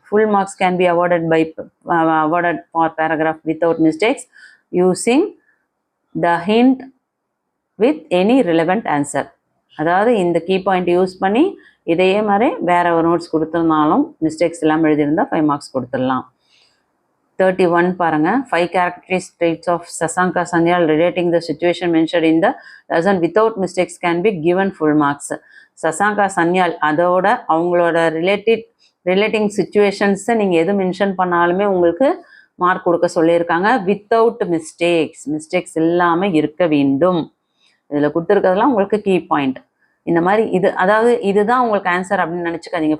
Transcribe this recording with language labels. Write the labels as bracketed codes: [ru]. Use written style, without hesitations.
[en] Full marks can be awarded for paragraph without mistakes using the hint with any relevant answer. [ta] அதாவது இந்த key point use பண்ணி இதையே மாதிரி வேற ஒரு நோட்ஸ் கொடுத்துருந்தாலும் மிஸ்டேக்ஸ் இல்லாமல் எழுதியிருந்தால் 5 மார்க்ஸ் கொடுத்துடலாம். 31 பாருங்கள். [en] 5 characteristics of Sasanka Sanyal relating the situation mentioned in the lesson without mistakes can be given full marks. [ta] Sasanka Sanyal அதோட அவங்களோட ரிலேட்டிங் சிச்சுவேஷன்ஸை நீங்கள் எது மென்ஷன் பண்ணாலுமே உங்களுக்கு மார்க் கொடுக்க சொல்லியிருக்காங்க. [en] without mistakes [ta] இல்லாமல் இருக்க வேண்டும். இதில் கொடுத்துருக்கிறதுலாம் உங்களுக்கு கீ பாயிண்ட். இந்த மாதிரி இது, அதாவது இதுதான் உங்களுக்கு ஆன்சர் அப்படின்னு நினச்சிக்காதீங்க.